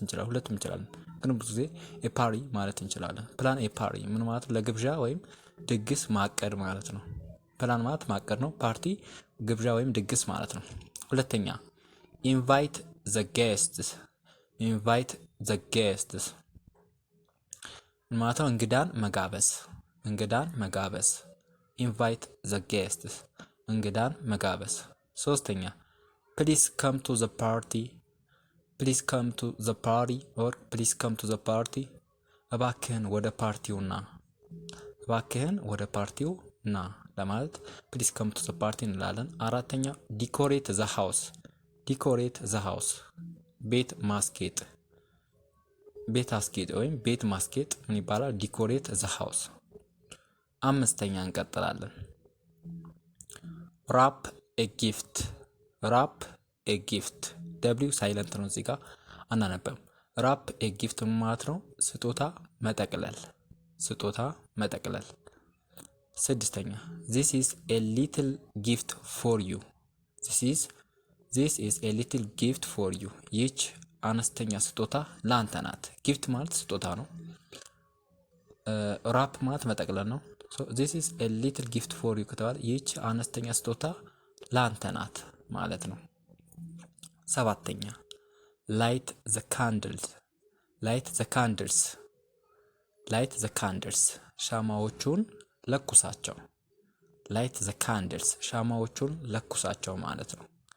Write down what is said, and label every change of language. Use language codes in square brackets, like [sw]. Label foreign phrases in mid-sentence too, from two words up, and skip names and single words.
[am] እንችላለን፣ ሁለቱም እንችላለን። ግን ብዙ ጊዜ የፓሪ ማለት እንችላለን። ፕላን የፓሪ ምን ማለት ለግብዣ ወይም ድግስ ማቀድ ማለት ነው። ፕላን ማለት ማቀድ ነው። ፓርቲ ግብዣ ወይም ድግስ ማለት ነው። ሁለተኛ [en] invite the guests። invite the guests [am] ማለት ነው እንግዳን መጋበዝ። እንግዳን መጋበዝ [en] invite the guests [am] እንግዳን መጋበዝ። ሶስተኛ [en] please come to the party. please come to the party or please come to the party [am] እባክህን ወደ ፓርቲው ና። እባክህን ወደ ፓርቲው ና ለማለት [en] please come to the party [am] እንላለን። አራተኛ [en] decorate the house. decorate the house [am] ቤት ማስጌጥ። ቤት አስጌጥ ወይም ቤት ማስጌጥ ምን ይባላል? [en] decorate the house። [am] አምስተኛ እንቀጥላለን። [en] wrap a gift. wrap a gift [am] ደብሊው ሳይለንት ነው እዚህ ጋር አናነበም። [en] wrap a gift [am] ማለት ነው ስጦታ መጠቅለል። ስጦታ መጠቅለል። ስድስተኛ [en] this is a little gift for you. this is a little gift for you [am] ይህች አነስተኛ ስጦታ ላንተ ናት። ጊፍት ማለት ስጦታ ነው። ራፕ ማለት መጠቅለል ነው። [en] this is a little gift for you [am] ከተባለ ይህች አነስተኛ ስጦታ ላንተ ናት ማለት ነው። ሰባተኛ [en] light the candles። light the candles light the candles [am] ሻማዎቹን ለኩሳቸው። [en] light the candles [am] ሻማዎቹን ለኩሳቸው ማለት ነው።